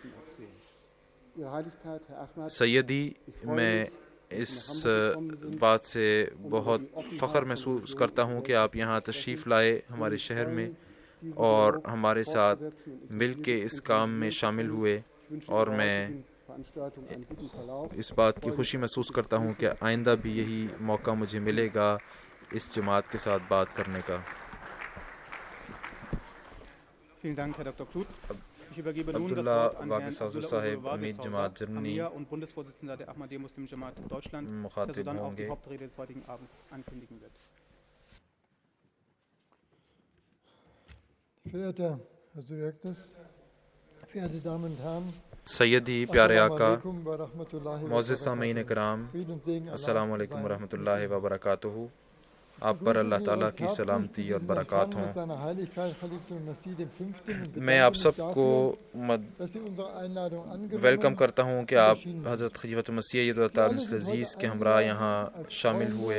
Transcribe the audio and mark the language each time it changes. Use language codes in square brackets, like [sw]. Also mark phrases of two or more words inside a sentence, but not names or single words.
[ur] سیدی، میں اس بات سے بہت فخر محسوس کرتا ہوں کہ آپ یہاں تشریف لائے ہمارے شہر میں اور ہمارے ساتھ مل کے اس کام میں شامل ہوئے، اور میں اس بات کی خوشی محسوس کرتا ہوں کہ آئندہ بھی یہی موقع مجھے ملے گا اس جماعت کے ساتھ بات کرنے کا۔ [de] Vielen Dank, Herr Dr. Kluth. Ich übergebe nun das Abdullah Wort an Herrn Waqis Abdullah Sahib, Ulu Amir Waqis Jamaat Saudat, Germany, Amir und Bundesvorsitzender der Ahmadiyya Muslim Jamaat Deutschland, der [ur] مخاطب [de] sodann auch [ur] ہوں [de] die [ur] گے۔ [de] Hauptrede des heutigen Abends ankündigen wird. Verehrter Herr Direktus, verehrte Damen und Herren, [ur] سیدی، پیارے [ar] Assalamu [ur] آقا، [ar] عليكم ورحمة الله و [ur] معزز سامعین [ar] barakatuh. [ur] کرام، [de] Frieden und Segen [ar] السلام [de] Allahs [ar] علیکم [de] seien [ar] ورحمۃ [de] mit [ar] اللہ [de] Ihnen. [ar] وبرکاتہ۔ [ur] آپ پر اللہ تعالیٰ کی سلامتی اور برکات ہوں۔ میں آپ سب کو ویلکم کرتا ہوں کہ آپ حضرت خلیفۃ المسیح عزیز کے ہمراہ یہاں شامل ہوئے۔